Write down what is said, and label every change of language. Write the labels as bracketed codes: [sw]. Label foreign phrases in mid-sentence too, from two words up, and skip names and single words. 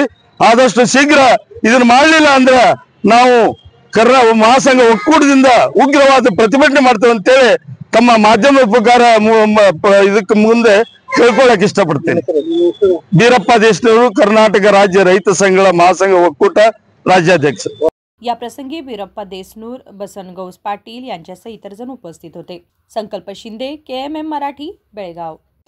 [kn] ಆದಷ್ಟು ಶೀಘ್ರ ಇದನ್ನ ಮಾಡಲಿಲ್ಲ ಅಂದ್ರೆ ನಾವು ಮಹಾಸಂಘ ಒಕ್ಕೂಟದಿಂದ ಉಗ್ರವಾದ ಪ್ರತಿಭಟನೆ ಮಾಡ್ತೇವೆ ಅಂತೇಳಿ ತಮ್ಮ ಮಾಧ್ಯಮ ಉಪಕಾರ ಇದಕ್ಕೆ ಮುಂದೆ ಕೇಳ್ಕೊಳ್ಳಕ್ ಇಷ್ಟಪಡ್ತೇನೆ. ಬೀರಪ್ಪ ದೇಶನವರು, ಕರ್ನಾಟಕ ರಾಜ್ಯ ರೈತ ಸಂಘಗಳ ಮಹಾಸಂಘ ಒಕ್ಕೂಟ ರಾಜ್ಯಾಧ್ಯಕ್ಷ. [mr] या प्रसंगी बीरप्पा देसनूर, बसनगौस पाटील यांच्यासह इतर जण उपस्थित होते. संकल्प शिंदे, KMM मराठी, बेळगाव.